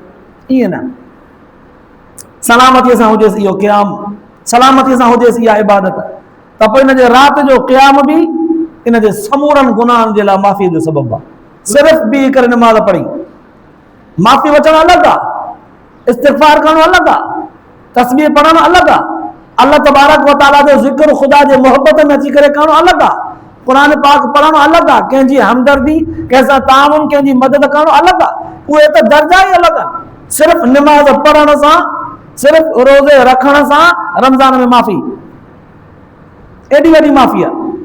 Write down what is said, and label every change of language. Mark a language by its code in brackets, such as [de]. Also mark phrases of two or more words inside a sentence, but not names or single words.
[sd] ईअं न, सलामतीअ सां हुजेसि इहो क़याम, सलामतीअ सां हुजेसि इहा इबादत, त पोइ इन जे राति जो क़याम बि इन जे समूरनि गुनाहनि जे लाइ माफ़ीअ जो सबबु आहे। सिर्फ़ु बीह करे निमाज़ पढ़ी, माफ़ी वठणु अलॻि आहे, इस्तिग़फ़ार करणु अलॻि आहे, तस्बीह पढ़णु अलॻि आहे, [ar] الله تبارك وتعالى [sd] जो ज़िक्र ख़ुदा जे मोहब्बत में अची करे करणु अलॻि आहे, क़ुरान पाक पढ़णु अलॻि आहे, कंहिंजी हमदर्दी, कंहिंसां ताउन, कंहिंजी मदद करणु अलॻि आहे। उहे त दर्जा ई अलॻि आहिनि। सिर्फ़ु निमाज़ पढ़ण सां, सिर्फ़ु रोज़े रखण सां रमज़ान में माफ़ी, एॾी वॾी माफ़ी आहे।